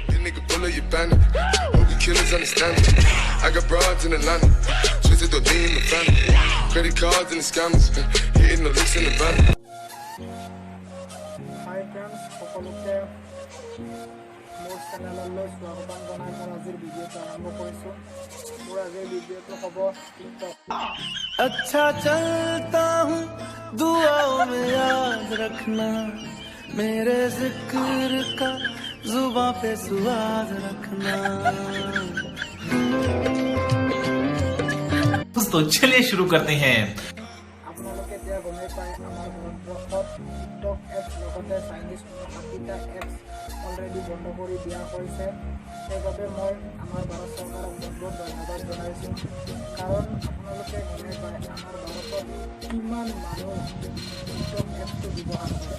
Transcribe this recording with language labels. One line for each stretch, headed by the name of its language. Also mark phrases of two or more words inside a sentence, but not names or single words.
English: nigga pull up your banner. Hope the killers understand it. I got broads in Atlanta, twisted the lean in the family. Credit cards and the scammers, hitting the licks in the van. Hi friends,
Assamese: সকলোকে মোৰ চেনেললৈ স্বাগতম জনাই মোৰ আজিৰ ভিডিঅ'টো আৰম্ভ কৰিছোঁ। মোৰ আজিৰ ভিডিঅ'টো হ'ব টিকটক।
Hindi: अच्छा चलता हूँ दुआओं में याद रखना मेरे जिक्र का जुबां पे सुआद रखना। दोस्तों चलिए शुरू करते हैं।
Assamese: আপোনালোকে এতিয়া গমেই পায় আমাৰ ভাৰতবৰ্ষত টিকটক এপছ লগতে চাইনিজ 60টা এপছ অলৰেডি বন্ধ কৰি দিয়া হৈছে। সেইবাবে মই আমাৰ ভাৰত চৰকাৰক বহুত ধন্যবাদ জনাইছোঁ। কাৰণ আপোনালোকে গমেই পায় আমাৰ ভাৰতত কিমান মানুহ টিকটক এপছটো ব্যৱহাৰ কৰে।